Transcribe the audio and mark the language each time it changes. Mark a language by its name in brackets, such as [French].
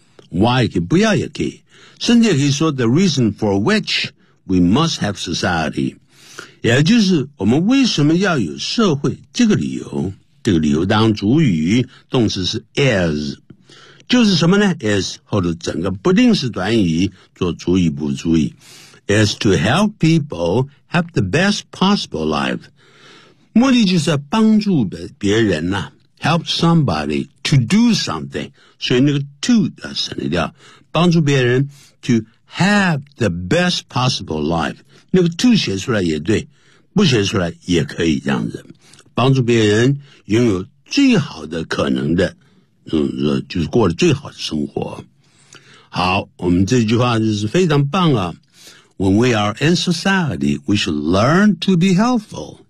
[Chinese] Why 可以不要也可以，甚至也可以说 [English] the reason for which we must have society， [Chinese] 也就是我们为什么要有社会这个理由。这个理由当主语，动词是 is， 就是什么呢 ？is 或者整个不定式短语做主语补主语。 [English] Is to help people have the best possible life. [Chinese] 目的就是要帮助别人呐、啊、， [English] help somebody to do something. [Chinese] 所以那个 to 要省略掉，帮助别人 [English] to have the best possible life. [Chinese] 那个 to 写出来也对，不写出来也可以这样子，帮助别人拥有最好的可能的，就是过了最好的生活。好，我们这句话就是非常棒啊。 [English] When we are in society, we should learn to be helpful.